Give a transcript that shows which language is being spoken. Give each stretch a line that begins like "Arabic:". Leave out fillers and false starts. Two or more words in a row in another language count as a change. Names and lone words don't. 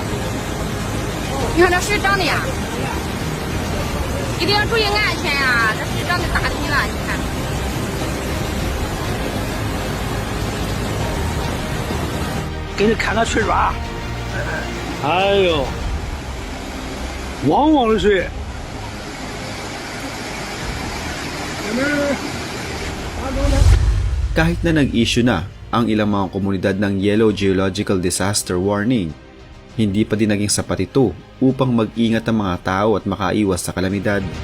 Chinese: 你看这水涨的呀，一定要注意安全呀，这水涨的大挺了，你看。给你看看水洼，哎呦，汪汪的水。
Filipino: Kahit na nag-issue na ang ilang mga komunidad ng Yellow Geological Disaster Warning, hindi pa din naging sapat ito upang mag-ingat ang mga tao at makaiwas sa kalamidad.